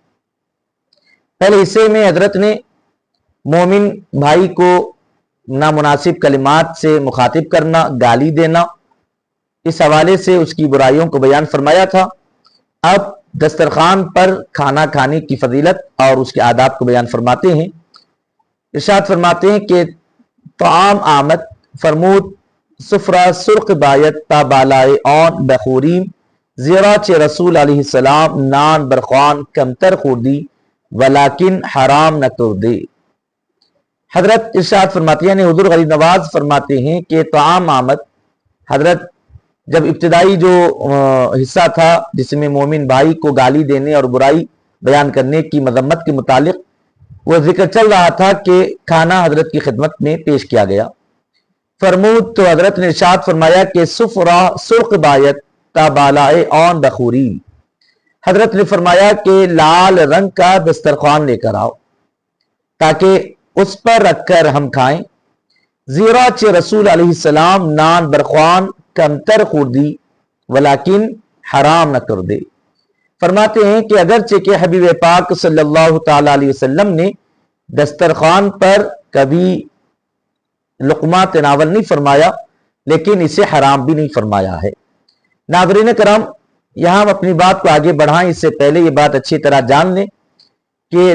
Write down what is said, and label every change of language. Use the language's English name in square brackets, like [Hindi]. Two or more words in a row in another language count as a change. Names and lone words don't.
[Urdu] پہلے حصے میں حضرت نے مومن بھائی کو نامناسب کلمات سے مخاطب کرنا، گالی دینا، اس حوالے سے اس کی برائیوں کو بیان فرمایا تھا۔ اب دسترخوان پر کھانا کھانے کی فضیلت اور اس کے آداب کو بیان فرماتے ہیں۔ ارشاد فرماتے ہیں کہ [Persian] طعام آمد فرمود سفرہ سرخ بایت تا بالائے آن بخوریم، زیرا چہ رسول علیہ السلام نان برخوان کمتر خوردی ولیکن حرام نہ کردے۔ [Urdu] حضرت ارشاد فرماتے ہیں، حضور غریب نواز فرماتے ہیں کہ [Persian] طعام آمد، [Urdu] حضرت جب ابتدائی جو حصہ تھا جس میں مومن بھائی کو گالی دینے اور برائی بیان کرنے کی مذمت کے متعلق وہ ذکر چل رہا تھا کہ کھانا حضرت کی خدمت میں پیش کیا گیا۔ فرمود تو حضرت نے ارشاد فرمایا کہ [Persian] سفرہ سرخ بایت تا بالائے آن بخوری، [Urdu] حضرت نے فرمایا کہ لال رنگ کا دسترخوان لے کر آؤ تاکہ اس پر رکھ کر ہم کھائیں، [Persian] زیرا چہ رسول علیہ السلام نان برخوان کمتر خوردی ولیکن حرام نہ کر دے۔ [Urdu] فرماتے ہیں کہ اگرچہ کہ حبیب پاک صلی اللہ تعالی علیہ وسلم نے دسترخوان پر کبھی لقمہ تناول نہیں فرمایا، لیکن اسے حرام بھی نہیں فرمایا ہے۔ ناظرین کرام، یہاں ہم اپنی بات کو آگے بڑھائیں اس سے پہلے یہ بات اچھی طرح جان لیں کہ